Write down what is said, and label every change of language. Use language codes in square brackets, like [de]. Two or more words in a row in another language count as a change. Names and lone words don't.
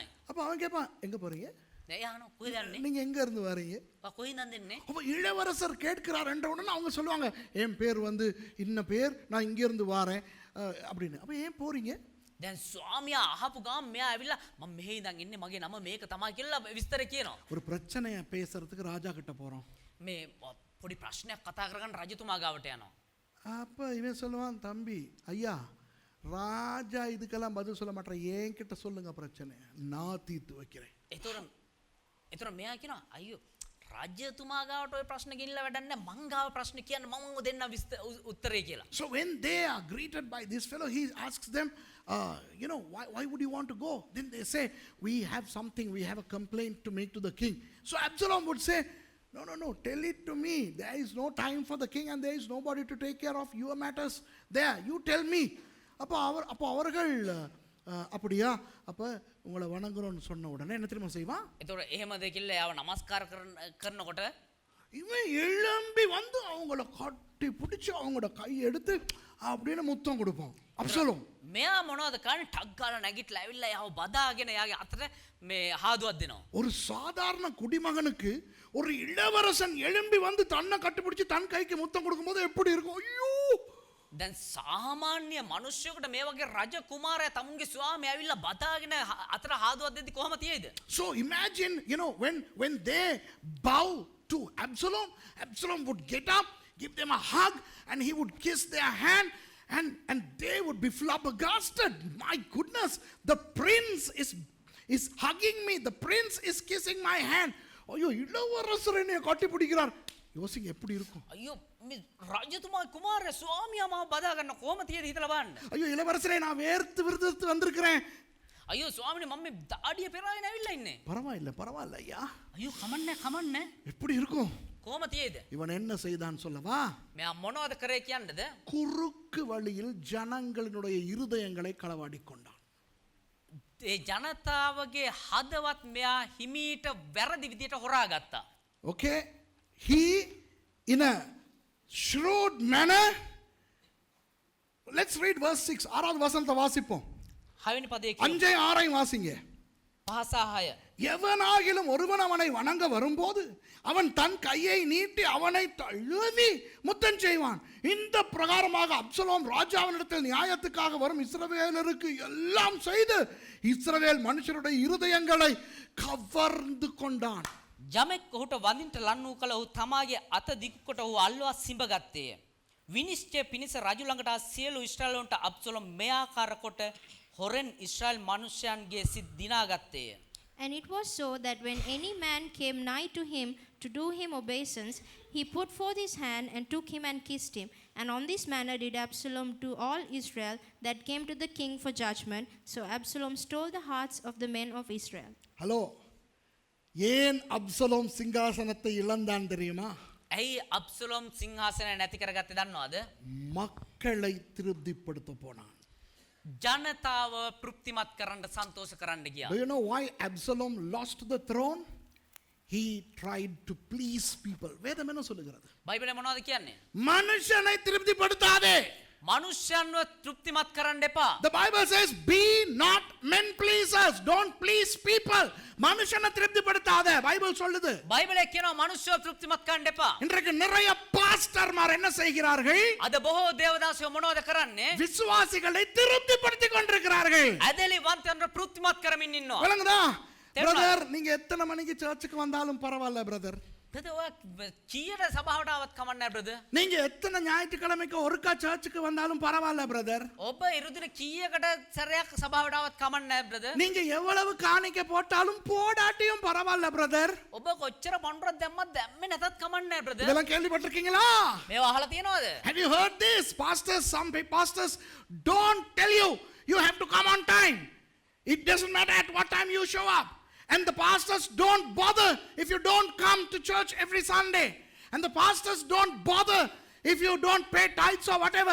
[ta] அப்ப அவன் கேட்பான், எங்க போறீங்க? [si] දැන් එයා අහනවා කොහෙද යන්නේ? [ta] நீங்க எங்க இருந்து வரீங்க? [si] කොහෙන්ද දෙන්නේ? [ta] அப்ப இளவரசர் கேட்கிறார் என்ற உடனே அவங்க சொல்லுவாங்க, என் பேர் வந்து இன்ன பேர், நான் இங்க இருந்து வாரேன் அப்படின்னு. அப்ப ஏன் போறீங்க? [si] දැන් ස්වාමියා අහපු ගමන් මෙයා ඇවිල්ලා මම මෙහෙ ඉඳන් ඉන්නේ මගේ නම මේක තමයි කියලා විස්තර කියනවා. [ta] ஒரு பிரச்சனையை பேசுறதுக்கு ராஜா கிட்ட போறோம். [si] මේ පොඩි ප්‍රශ්නයක් කතා කරගන්න රජතුමා ගාවට යනවා. [ta] அப்ப இவன் சொல்லுவான், தம்பி ஐயா ராஜா இதுக்கெல்லாம் பதில் சொல்ல மாட்டேன், என்கிட்ட சொல்லுங்க பிரச்சனை, நான் தீர்த்து வைக்கிறேன். [si] එතොර මෙයා කියනවා අයියෝ රාජ්‍යතුමා ගාවට ඔය ප්‍රශ්න ගෙනිලා වැඩක් නැහැ, මං ගාව ප්‍රශ්න කියන්න මම දෙන්න උත්තරේ කියලා. [en] So when they are greeted by this fellow, he asks them, why would you want to go? Then they say, we have something, we have a complaint to make to the king. So Absalom would say, no, tell it to me. There is no time for the king and there is nobody to take care of your matters there. You tell me. [ta] அப்போ அவர்கள் அப்படியா, அப்போ உங்களை வணங்குறோன்னு சொன்ன உடனே என்ன தெரியுமா செய்வான்? [si] එතකොට එහෙමද කියලා යාව නමස්කාර කරනකොට [ta] இவன் எழும்பி வந்து அவங்கள கட்டி பிடிச்சி அவங்களோட கையை எடுத்து அப்படின்னு முத்தம் கொடுப்பான் அப்சலோம். [si] මෙයා මොනවද කරන්නේ? ටක් ගාලා නැගිටලා ඇවිල්ලා යාව බදාගෙන යාගේ අතට මේ හාදුවක් දෙනවා. [ta] ஒரு சாதாரண குடிமகனுக்கு ஒரு இளவரசன் எழும்பி வந்து தன்னை கட்டிப்பிடிச்சு தன் கைக்கு முத்தம் கொடுக்கும்போது எப்படி இருக்கும்? ஐயோ! [si] දැන් සාමාන්‍ය මිනිස්සුෙකුට මේ වගේ රජ කුමාරයා තමුන්ගේ ස්වාමියා ඇවිල්ලා බදාගෙන අතට හාදුවක් දෙද්දි කොහොම තියෙයිද? [en] So imagine, when they bow to Absalom, Absalom would get up, give them a hug, and he would kiss their hand, and they would be flabbergasted. My goodness, the prince is hugging me, the prince is kissing my hand. [ta] ஐயோ, இளவரசர் என்னை கட்டி பிடிக்கிறார். யோசிங்க எப்படி இருக்கும்? [si] අයියෝ මේ රජතුමා කුමාරයා ස්වාමියා මාව බදා ගන්න කොහොම තියෙද හිතලා බලන්න. [ta] ஐயோ, இளவரசரே நான் வேர்த்து விறுவிறுத்து வந்திருக்கிறேன். [si] අයියෝ ස්වාමිනේ මම මේ දාඩිය පෙරාගෙන ඇවිල්ලා ඉන්නේ. [ta] பரவாயில்ல ஐயா. [si] අයියෝ කමන්නේ [ta] எப்படி இருக்கும்? [si] කොහොම තියෙද? [ta] இவன் என்ன செய்தான் சொல்லவா? [si] මෙයා මොනවද කරේ කියන්නද? [ta] குறுக்கு வழியில் ஜனங்களினுடைய இருதயங்களை களவாடி கொண்டான். [si] ඒ ජනතාවගේ හදවත් මෙයා හිමීට වැරදි විදියට හොරාගත්තා. [en] Okay, he in a shrewd manner, let's read verse 6. [ta] ஆறாவது வசனத்தை வாசிப்போம். [si] 6 පදයේ [ta] 5-6 வாசிங்க. 5-6 எவனாகிலும் ஒருவன் அவனை வணங்க வரும்போது அவன் தன் கையை நீட்டி அவனை தழுவி முத்தம் செய்வான். இந்த பிரகாரமாக அப்சலோம் ராஜாவினிடத்தில் நியாயத்துக்காக வரும் இஸ்ரவேலருக்கு எல்லாம் செய்து இஸ்ரவேல் மனுஷருடைய இருதயங்களை கவர்ந்து கொண்டான். [si] යමෙක් ඔහුට වඳින්ට ලන් වූ කල ඔහු තමාගේ අත දිගු කොට ඔහු අල්වා සිඹ ගත්තේය. විනිශ්චය පිණිස රජු ළඟට සියලු ඉස්රායලයන්ට අබ්සලෝම් මේ ආකාර කොට හොරෙන් ඉස්රායල් මනුෂ්‍යයන්ගේ සිත් දිනා ගත්තේය. [en] And it was so that when any man came nigh to him to do him obeisance, he put forth his hand and took him and kissed him. And on this manner did Absalom to all Israel that came to the king for judgment. So Absalom stole the hearts of the men of Israel. [ta] ஹலோ, ஏன் அப்சலோம் சிங்காசனத்தை இழந்தான் தெரியுமா? [si] ඇයි අබ්සලෝම් සිංහාසනය නැති කරගත්තේ දන්නවද? [ta] மக்களை திருப்திப்படுத்த போனான். [si] ජනතාව තෘප්තිමත් කරන්න සන්තෝෂ කරන්න ගියා. [en] Do you know why Absalom lost the throne? He tried to please people. [ta] வேதம் என்ன சொல்லுகிறது? [si] බයිබලේ මොනවද කියන්නේ? [ta] மனுஷனை திருப்திப்படுத்தாதே. [si] මනුෂ්‍යයන්ව තෘප්තිමත් කරන්න එපා. [en] The Bible says, be not men pleasers. Don't please people. [ta] மனுஷனை திருப்திப்படுத்தாதே. பைபிள் சொல்லுது. [si] බයිබලේ කියනවා මනුෂ්‍යව තෘප්තිමත් කරන්න එපා. [ta] இன்றைக்கு நிறைய பாஸ்டர்மார் என்ன செய்கிறார்கள்? [si] අද බොහෝ දේවදාසයෝ මොනවද කරන්නේ? [ta] விசுவாசிகளை திருப்திப்படுத்திக் கொண்டிருக்கிறார்கள். [si] ඇදලි වන්තයන්ව තෘප්තිමත් කරමින් ඉන්නවා. [ta] விளங்குதா? பிரதர், நீங்க எத்தனை மணிக்கு சர்ச்சுக்கு வந்தாலும் பரவாயில்ல பிரதர். [si] brother ඔය කීයට සභාවට ආවත් කමක් නැහැ brother. [ta] நீங்க எத்தனை ஞாயிற்றுக்கிழமைக்கு ஒருக்கா சர்ச்சுக்கு வந்தாலும் பரவாயில்ல பிரதர். [si] ඔබ ඉරුදින කීයකට සැරයක් සභාවට ආවත් කමක් නැහැ brother. [ta] நீங்க எவ்வளவு காணிக்கை போட்டாலும் போடாட்டியும் பரவாயில்ல பிரதர். [si] ඔබ කොච්චර පොන්රක් දැම්මත් දැම්මේ නැතත් කමක් නැහැ brother. [ta] இதெல்லாம் கேள்விப்பட்டிருக்கீங்களா? [si] මේවා අහලා තියෙනවද? [en] Have you heard this? Some pastors don't tell you have to come on time. It doesn't matter at what time you show up. And the pastors don't bother if you don't come to church every Sunday. And the pastors don't bother if you don't pay tithes or whatever.